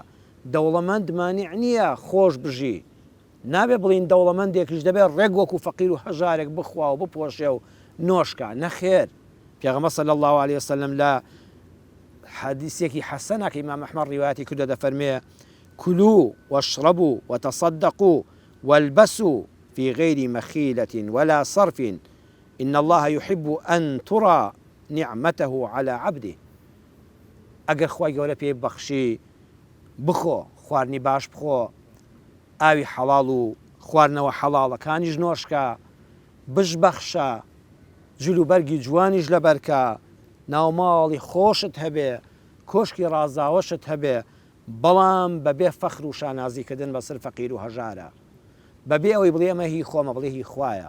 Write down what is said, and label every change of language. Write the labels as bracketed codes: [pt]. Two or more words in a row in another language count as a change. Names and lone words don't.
[ckb] دەوڵەمەند مانیع نییە خۆش بژی، نابێ بڵین دەوڵەمەندێکیش دەبێت ڕێک وەکو فەقیر و هەژارێک بخوا و بپۆشێ و نۆشکە، نەخێر. پێغەمبەر [ar] صلی الله عليه وسلم [ckb] لە حەدیثێکی حەسەنە کە ئیمام ئەحمەد ڕیواەتی کردو دەفەرمێ [ar] كلوا واشربوا وتصدقوا والبسوا في غير مخيلة ولا صرف إن الله يحب أن ترى نعمته على عبده. [ckb] ئەگەر خوای گەورە پێی بەخشی بخۆ، خواردنی باش بخۆ، ئاوی حەڵاڵ و خواردنەوە حەڵاڵەکانیش نۆشکە، بشبەخشە، جلوبەرگی جوانیش لەبەرکە، ناوماڵی خۆشت هەبێ، کۆشکی ڕازاوەشت هەبێ، بەڵام بەبێ فەخر و شانازیکردن بەسەر فەقیر و هەژارە، بەبێ ئەوەی بڵێ ئەمە هی خۆمە، بڵێ هی خوایە.